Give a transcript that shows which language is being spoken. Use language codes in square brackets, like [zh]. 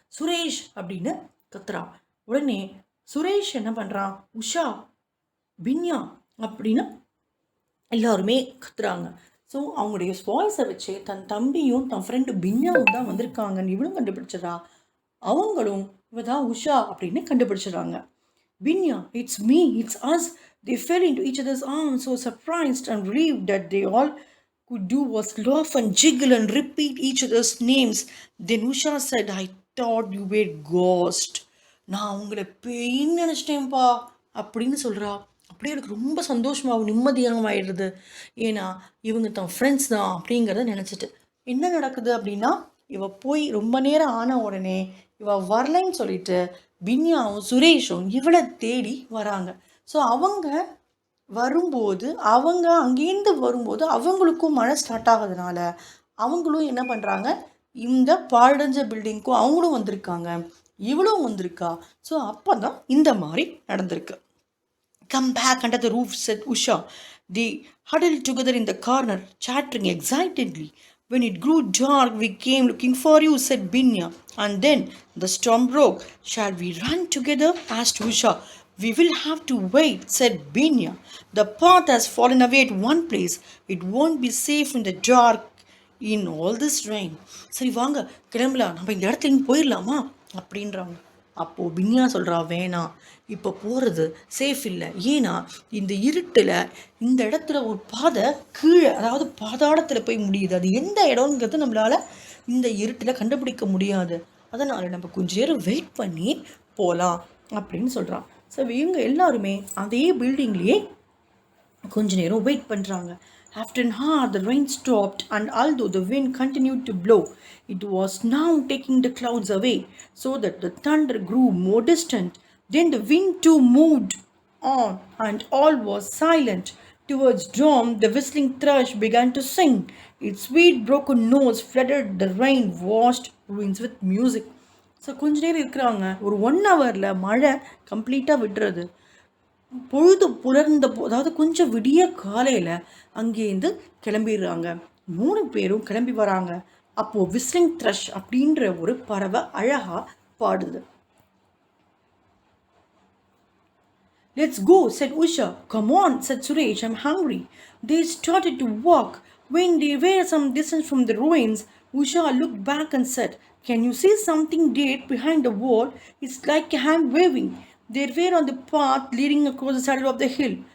[ta] சுரேஷ் அப்படின்னு கத்துறான். உடனே சுரேஷ் என்ன பண்ணுறான், உஷா, பின்யா அப்படின்னு எல்லாருமே கத்துறாங்க. ஸோ அவங்களுடைய வாய்ஸை வச்சு தன் தம்பியும் தன் ஃப்ரெண்டு பின்யாவும் தான் வந்திருக்காங்கன்னு இவளும் கண்டுபிடிச்சிடறா. அவங்களும் இவ தான் உஷா அப்படின்னு கண்டுபிடிச்சிடுறாங்க. [en] Binya, it's me, it's us. They fell into each other's arms, so surprised and relieved that they all could do was laugh and jiggle and repeat each other's names. Then Usha said, I thought you were ghost. [ta] நான் உங்களை பேயின்னு நினச்சிட்டேன்ப்பா அப்படின்னு சொல்கிறா. அப்படியே எனக்கு ரொம்ப சந்தோஷமாகவும் நிம்மதியாகவும் ஆயிடுறது. ஏன்னா இவங்க தான் ஃப்ரெண்ட்ஸ் தான் அப்படிங்கிறத நினச்சிட்டு. என்ன நடக்குது அப்படின்னா, இவ போய் ரொம்ப நேரம் ஆன உடனே இவ வரலைன்னு சொல்லிட்டு பின்யாவும் சுரேஷும் இவளை தேடி வராங்க. ஸோ அவங்க வரும்போது அங்கேருந்து வரும்போது அவங்களுக்கும் மழை ஸ்டார்ட் ஆகிறதுனால அவங்களும் என்ன பண்ணுறாங்க, இந்த பாழடைஞ்ச பில்டிங்க்கும் அவங்களும் வந்திருக்காங்க, இவளும் வந்திருக்கா. ஸோ அப்போ தான் இந்த மாதிரி நடந்திருக்கு. [en] Come back under the roof, said Usha. They huddled together in the corner, chattering excitedly. When it grew dark, we came looking for you, said Binya. And then the storm broke. Shall we run together? asked Usha. We will have to wait, said Binya. The path has fallen away at one place. It won't be safe in the dark in all this rain. [ta] சரி வாங்க கிளம்பலாம், நம்ம இந்த இடத்துல போயிடலாமா அப்படின்றாங்க. அப்போது பின்யா சொல்கிறா, வேணாம், இப்போ போகிறது சேஃப் இல்லை. ஏன்னா இந்த இருட்டில் இந்த இடத்துல ஒரு பாதை கீழே, அதாவது பாதாளத்தில் போய் முடியுது. அது எந்த இடம்ங்கிறது நம்மளால் இந்த இருட்டில் கண்டுபிடிக்க முடியாது. அதனால் நம்ம கொஞ்ச நேரம் வெயிட் பண்ணி போகலாம் அப்படின்னு சொல்கிறான். ஸோ இவங்க எல்லாருமே அதே பில்டிங்லேயே கொஞ்ச நேரம் வெயிட் பண்ணுறாங்க. [en] After an hour, the rain stopped, and although the wind continued to blow, it was now taking the clouds away, so that the thunder grew more distant. Then the wind too moved on, and all was silent. Towards dawn, the whistling thrush began to sing. Its sweet broken notes flooded the rain-washed ruins with music. [ta] So கொஞ்ச நேரம் இருக்கிறாங்க. ஒரு 1 hourல மழை கம்ப்ளீட்டாக விட்டுறது. பொழுது புலர்ந்த அதாவது கொஞ்சம் விடிய காலையில் அங்கேருந்து கிளம்பிடுறாங்க. 3 பேரும் கிளம்பி வராங்க. அப்போது விஸ்லிங் த்ரஷ் அப்படின்ற ஒரு பறவை அழகாக பாடுது. [en] Let's go, said Usha. Come on, said Suresh, I'm hungry. They started to walk. When they were some distance from the ruins, Usha looked back and said, can you see something dead behind the wall? It's like a hand waving. They were on the path leading across the saddle of the hill.